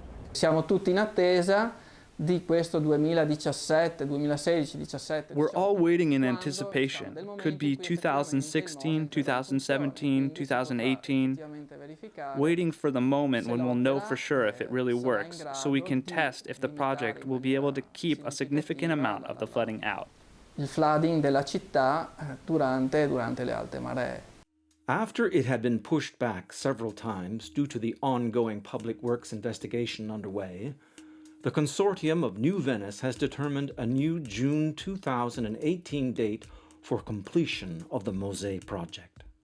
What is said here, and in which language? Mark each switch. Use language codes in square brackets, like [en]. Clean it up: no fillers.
[it] Siamo tutti in attesa di questo 2017, 2016, 17. [en] We're all waiting in anticipation. Could be 2016, 2017, 2018. Waiting for the moment when we'll know for sure if it really works, so we can test if the project will be able to keep a significant amount of the flooding out. [it] Il flooding della città durante le alte maree. [en] After it had been pushed back several times due to the ongoing public works investigation underway, the consortium of New Venice has determined a new June 2018 date for completion of the Mose project.